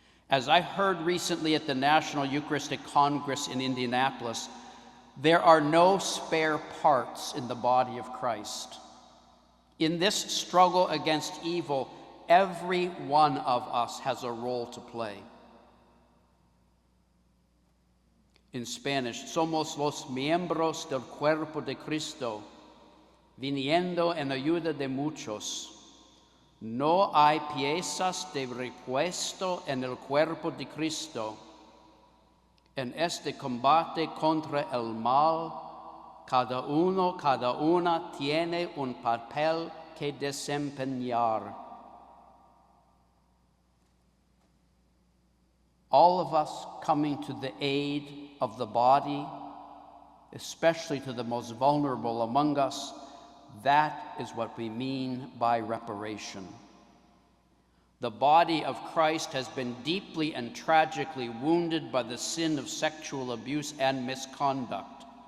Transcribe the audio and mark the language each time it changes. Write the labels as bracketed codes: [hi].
[en] As I heard recently at the National Eucharistic Congress in Indianapolis, there are no spare parts in the body of Christ. In this struggle against evil, every one of us has a role to play. In Spanish, [es] somos los miembros del cuerpo de Cristo, viniendo en ayuda de muchos. No hay piezas de repuesto en el cuerpo de Cristo. En este combate contra el mal, cada uno, cada una tiene un papel que desempeñar. [en] All of us coming to the aid of the body, especially to the most vulnerable among us, that is what we mean by reparation. The body of Christ has been deeply and tragically wounded by the sin of sexual abuse and misconduct.